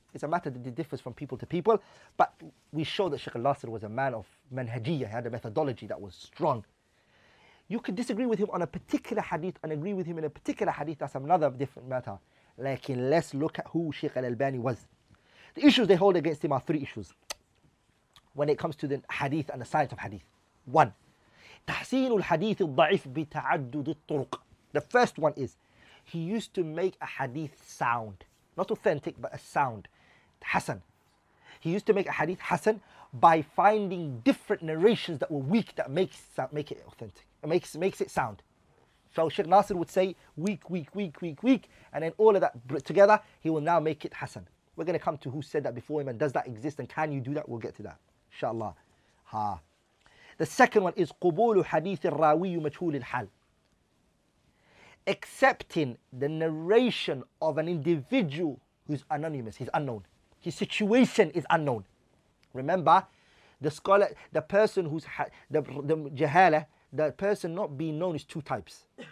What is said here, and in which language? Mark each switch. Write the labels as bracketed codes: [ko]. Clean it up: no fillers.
[en] It's a matter that differs from people to people. But we show that Sheikh al-Nasir was a man of manhajiyah. He had a methodology that was strong. You could disagree with him on a particular hadith and agree with him in a particular hadith. That's another different matter. Like, let's look at who Sheikh al-Albani was. The issues they hold against him are three issues when it comes to the hadith and the science of hadith. [ar] One, تحسين الحديث الضعيف بتعدد الطرق. [en] The first one is he used to make a hadith sound, not authentic, but a sound. Hassan. He used to make a hadith Hassan by finding different narrations that were weak that make it authentic. It makes it sound. So Sheikh Nasir would say weak, and then all of that together, he will now make it Hassan. We're going to come to who said that before him and does that exist and can you do that? We'll get to that. Inshallah. [ar] The second one is قبول حديث الراوي مجهول الحال. [en] Accepting the narration of an individual who's anonymous, he's unknown. His situation is unknown. Remember, the scholar, the person who's the jahala, the person not being known is two types.